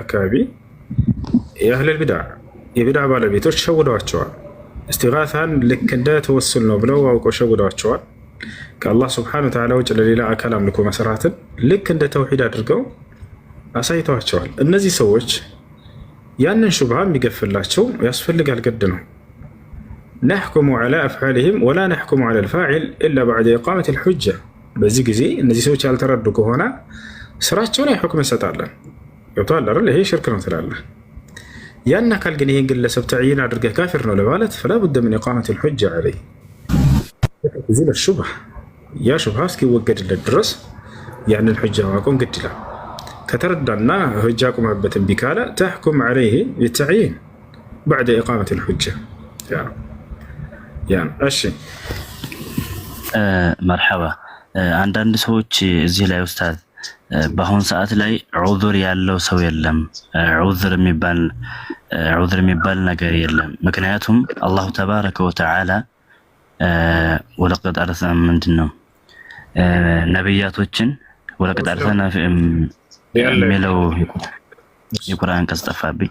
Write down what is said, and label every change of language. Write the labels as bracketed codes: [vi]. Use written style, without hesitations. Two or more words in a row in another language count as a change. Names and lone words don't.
[am] አካባቢ የአህለል ቢድዓ የቢድዓ ባለቤቶች ሸውደዋቸዋል። እስቲጋሳን ልክ እንደ ተወሱል ነው ብለው አውቀው ሸውደዋቸዋል። ከአላህ [ar] سبحانه وتعالى [am] ውጭ ለሌላ አካል አምልኮ መስራትን ልክ እንደ ተውሂድ አድርገው አሳይተዋቸዋል። እነዚህ ሰዎች ያንን ሹብሃ የሚገፍላቸው ያስፈልጋል፣ ግድ ነው። [ar] نحكم على أفعالهم ولا نحكم على الفاعل إلا بعد إقامة الحجة። [am] በዚህ ጊዜ እነዚህ ሰዎች ያልተረዱ ከሆነ ስራቸው ላይ ሁክም እንሰጣለን። ገብቶሃል አይደል? ይሄ ሽርክ ነው ትላለህ። ያን አካል ግን ይሄን ግለሰብ ተዕይን አድርገህ ካፊር ነው ለማለት [ar] فلا بد من إقامة الحجة عليه። [am] እዚህ ለሹብሃ ያ ሹብሃ እስኪወገድለት ድረስ ያንን ሁጃ ማቆም ግድ ይላል። ከተረዳና ሁጃ ቆመበትን ቢካለ [ar] تحكم عليه بالتعيين بعد إقامة الحجة። [am] እሺ መርሐባ። አንዳንድ ሰዎች እዚህ ላይ ኡስታዝ በአሁን ሰዓት ላይ ዑዙር ያለው ሰው የለም፣ ዑዙር የሚባል ዑዝር የሚባል ነገር የለም። ምክንያቱም [ar] الله تبارك وتعالى ولقد أرسلنا [am] ምንድን ነው ነብያቶችን [ar] ولقد أرسلنا [am] የሚለው የቁርአን አንቀጽ ጠፋብኝ።